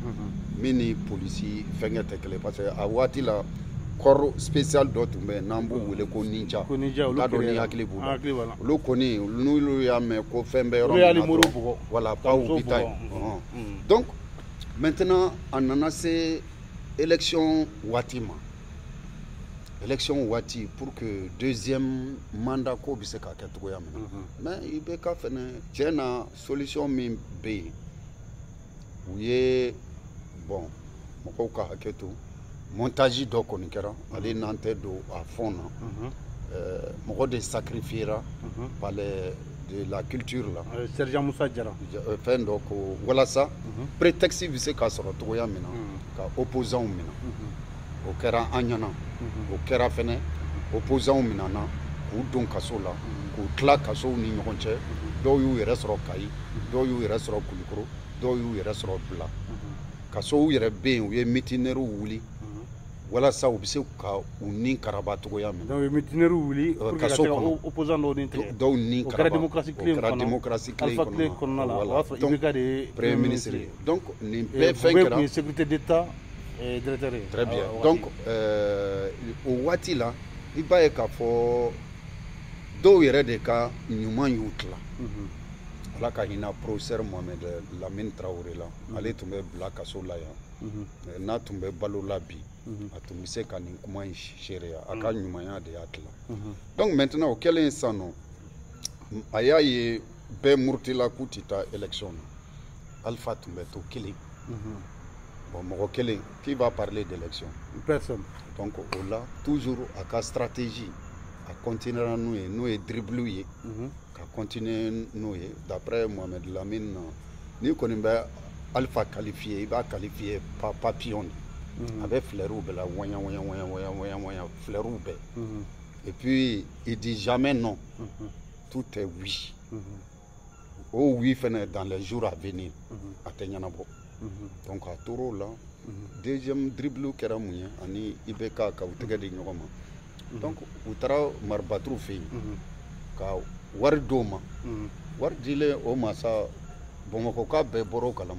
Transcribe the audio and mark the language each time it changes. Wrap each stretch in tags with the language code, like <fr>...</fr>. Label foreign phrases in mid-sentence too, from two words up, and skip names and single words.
<bm>min ni polisi fɛnkɛ tɛ kelen</bm> <fr>parce que</fr> <bm>a waati la</bm> <fr>corps spécial</fr> <bm>dɔ tun bɛ yen n'an b'u wele ko ninja t'a dɔn ni hakili b'u la olu kɔni n'olu y'a mɛn ko fɛn bɛ yɔrɔ min na dɔrɔn voilà paw bi taa yen</bm> <fr>donc maintenant</fr> <bm>a nana se élection waati ma élection waati</bm> <fr>pour que deuxième mandat</fr> <bm>ko bɛ se ka kɛ cogoya min na mais IBK fɛnɛ tiɲɛ na solution min bɛ yen u ye bon mɔgɔw ka hakɛ to montage dɔ kɔni kɛra ale n'an tɛ don a fond na mɔgɔ de</bm> <fr>sacrifiera par de la culture</fr> <bm>la Sergent Moussa Jara fɛn dɔ ko walasa prétexte bɛ se ka sɔrɔ cogoya min na ka opposants minɛ o kɛra an ɲɛna o kɛra fɛnɛ opposants minɛna k'u don kaso la k'u tila kasow ni ɲɔgɔn cɛ dɔw y'u yɛrɛ sɔrɔ Kayi dɔw y'u yɛrɛ sɔrɔ Kulikoro dɔw y'u yɛrɛ sɔrɔ Bila kasow yɛrɛ bɛ yen u ye mutineers wuli walasa u bɛ se ka u ni karaba cogoya min na. donc mutineers wuli</bm> <fr>pour que</fr> <bm>ka se ka opposants dɔw ni tigɛ. dɔw ni karaba o kɛra démocratie tile Alpha tile kɔnɔna la o y'a sɔrɔ IBK de ye</bm> <fr>premier ministre</fr> <bm>ye donc nin bɛɛ fɛn kɛra. tun ye</bm> <fr>sécurité d'état directeur</fr> <bm>ye.</bm> <fr>très bien donc</fr> <bm>o waati la i b'a ye k'a fɔ dɔw yɛrɛ de ka ɲuman y'u tila. ala ka hinɛ professeur Mohamed Lamine Traoré la ale tun bɛ bila kaso la yan n'a tun bɛ balo la bi a tun bɛ se ka nin kuma in seereya a ka ɲumanya de y'a tila</bm> <fr>donc maintenant</fr> <bm>o kɛlen sisan nɔ a y'a ye bɛɛ murutila k'u tɛ taa élection na Alpha tun bɛ to kelen bon mɔgɔ kelen</bm> <fr>qui va parler d'élection</fr> <bm>personne donc o la toujours a ka stratégie a continuera n'o ye dribble ye ka continuer n'o ye d'après Mohamed Lamine n'i kɔni bɛ Alpha qualifié i b'a qualifié papillon a bɛ fleurs bɛɛ la wanya fleurs bɛɛ.</bm> <fr>Et puis il dit jamais non. Tout est oui. Oh oui fɛnɛ dans les jours à venir a tɛ ɲɛnabɔ.</fr> <bm>Donc a tor'o la</bm> <fr>deuxième dribble</fr> <bm>kɛra mun ye ani IBK ka u tɛgɛ di ɲɔgɔn ma. Donc u taara Maribaturu fɛ yen ka wari d'o ma. Wari dilen o ma sa Bamakɔka bɛɛ bɔra o kalama.</bm>